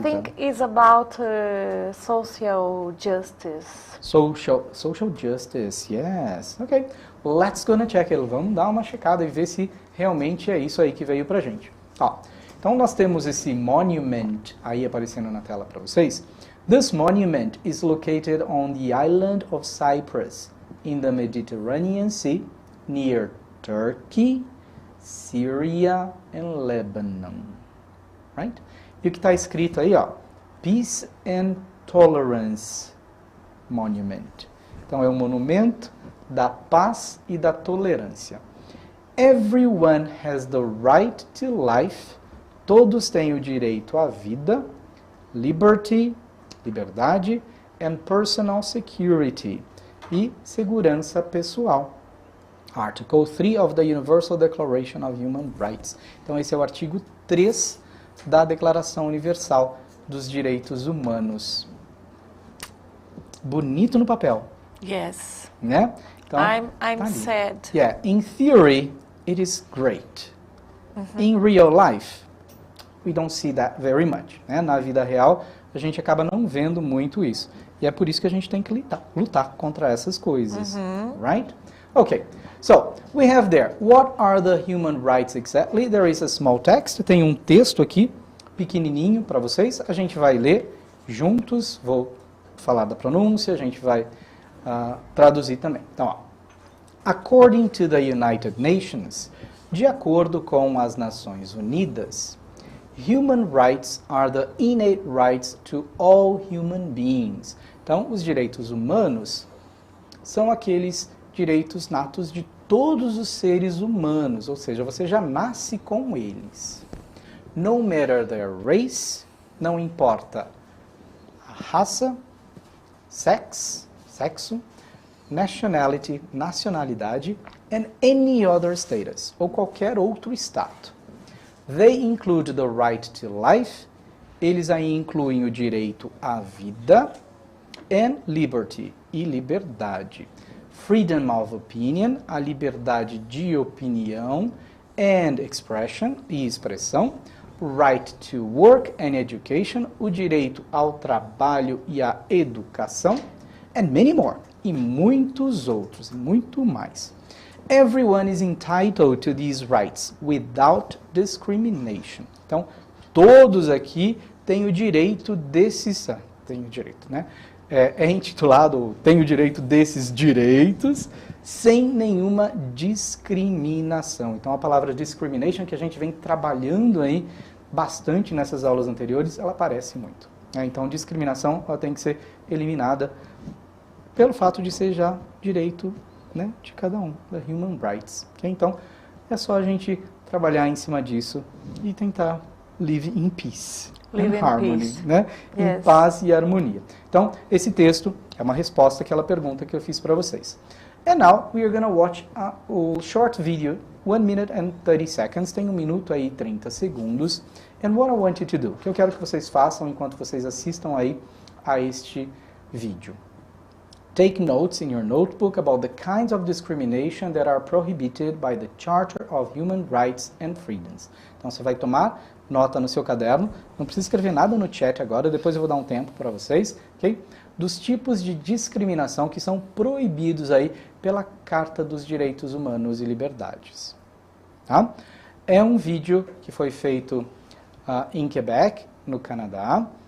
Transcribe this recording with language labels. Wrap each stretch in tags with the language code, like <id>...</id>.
<en>I think it's about social justice. Social justice, yes. Ok, let's gonna check it.</en> <pt>Vamos dar uma checada e ver se realmente é isso aí que veio pra gente. Ó, então nós temos esse monument aí aparecendo na tela para vocês.</pt> <en>This monument is located on the island of Cyprus in the Mediterranean Sea near Turkey, Syria and Lebanon.</en> <pt>Right? E o que está escrito aí, ó? Peace and Tolerance Monument. Então é um monumento da paz e da tolerância.</pt> <en>Everyone has the right to life.</en> <pt>Todos têm o direito à vida, liberty, liberdade,</pt> <en>and personal security,</en> <pt>e segurança pessoal.</pt> <en>Article 3 of the Universal Declaration of Human Rights.</en> <pt>Então esse é o artigo 3 da Declaração Universal dos Direitos Humanos. Bonito no papel.</pt> <en>Yes.</en> <pt>Né? Então,</pt> <en>I'm sad. Yeah, in theory, it is great. In real life, we don't see that very much.</en> <pt>Né? Na vida real, a gente acaba não vendo muito isso. E é por isso que a gente tem que lutar contra essas coisas.</pt> <en>Right? Okay. So, we have there, what are the human rights exactly? There is a small text.</en> <pt>Tem um texto aqui, pequenininho para vocês. A gente vai ler juntos. Vou falar da pronúncia, a gente vai traduzir também. Então, ó.</pt> <en>According to the United Nations,</en> <pt>de acordo com as Nações Unidas,</pt> <en>human rights are the innate rights to all human beings.</en> <pt>Então, os direitos humanos são aqueles direitos natos de todos os seres humanos, ou seja, você já nasce com eles.</pt> <en>No matter their race,</en> <pt>não importa a raça, sexo, nationality, nacionalidade,</pt> <en>and any other status,</en> <pt>ou qualquer outro status.</pt> <en>They include the right to life,</en> <pt>eles aí incluem o direito à vida,</pt> <en>and liberty,</en> <pt>e liberdade.</pt> <en>Freedom of opinion,</en> <pt>a liberdade de opinião,</pt> <en>and expression,</en> <pt>e expressão.</pt> <en>Right to work and education,</en> <pt>o direito ao trabalho e à educação.</pt> <en>And many more,</en> <pt>e muitos outros, e muito mais.</pt> <en>Everyone is entitled to these rights without discrimination.</en> <pt>Então, todos aqui têm o direito desses... Tem o direito, né? É intitulado Tem o direito desses direitos sem nenhuma discriminação. Então, a palavra discrimination, que a gente vem trabalhando aí bastante nessas aulas anteriores, ela aparece muito. Então, discriminação ela tem que ser eliminada pelo fato de ser já direito, né, de cada um, da human rights. Okay? Então, é só a gente trabalhar em cima disso e tentar</pt> <en>live in peace. Live in harmony, peace.</en> <pt>Né?</pt> <en>Yes.</en> <pt>Em paz e harmonia. Então, esse texto é uma resposta àquela pergunta que eu fiz para vocês. And now, we are going to watch a short video, 1 minute and 30 seconds, tem 1 minuto aí e 30 segundos.</pt> <en>And what I want you to do,</en> <pt>o que eu quero que vocês façam enquanto vocês assistam aí a este vídeo.</pt> <en>Take notes in your notebook about the kinds of discrimination that are prohibited by the Charter of Human Rights and Freedoms.</en> <pt>Então, você vai tomar nota no seu caderno, não precisa escrever nada no chat agora, depois eu vou dar um tempo para vocês, ok? Dos tipos de discriminação que são proibidos aí pela Carta dos Direitos Humanos e Liberdades. Tá? É um vídeo que foi feito em Quebec, no Canadá.</pt>